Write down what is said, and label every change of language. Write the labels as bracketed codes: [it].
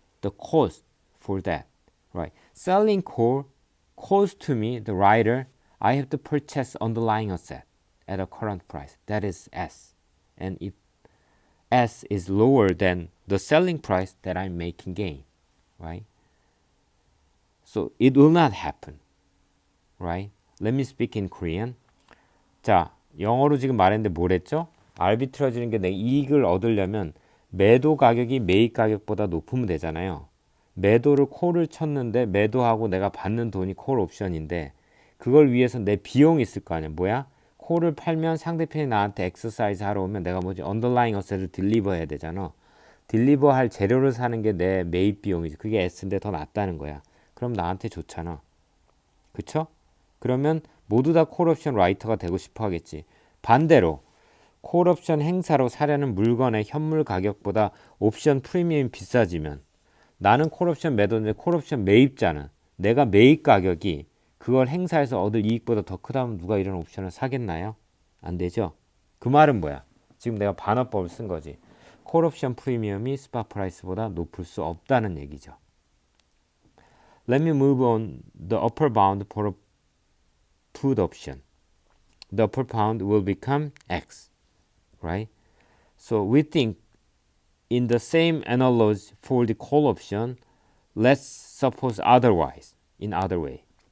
[en] The cost for that, right? Selling core cost to me, the writer, I have to purchase underlying asset at a current price. That is S. And if S is lower than the selling price, that I'm making gain, right? So it will not happen, right? Let me speak in Korean. [ko] 자, 영어로 지금 말했는데 뭐랬죠? 아비트러지는 게 내 이익을 얻으려면 매도 가격이 매입 가격보다 높으면 되잖아요. 매도를 콜을 쳤는데 매도하고 내가 받는 돈이 콜 옵션인데 그걸 위해서 내 비용이 있을 거 아니야. 뭐야? 콜을 팔면 상대편이 나한테 엑서사이즈 하러 오면 내가 뭐지? 언더라잉 어셋을 딜리버 해야 되잖아. 딜리버 할 재료를 사는 게 내 매입 비용이지. 그게 S인데 더 낫다는 거야. 그럼 나한테 좋잖아. 그쵸? 그러면 모두 다 콜옵션 라이터가 되고 싶어 하겠지. 반대로 콜옵션 행사로 사려는 물건의 현물 가격보다 옵션 프리미엄이 비싸지면 나는 콜옵션 매도인데 콜옵션 매입자는 내가 매입 가격이 그걸 행사해서 얻을 이익보다 더 크다면 누가 이런 옵션을 사겠나요? 안 되죠? 그 말은 뭐야? 지금 내가 반어법을 쓴 거지. 콜옵션 프리미엄이 스팟 프라이스보다 높을 수 없다는 얘기죠. [en] Let me move on the upper bound for a put option. The upper bound will become X, right? So we think in the same analogy for the call option, let's suppose otherwise, in other way.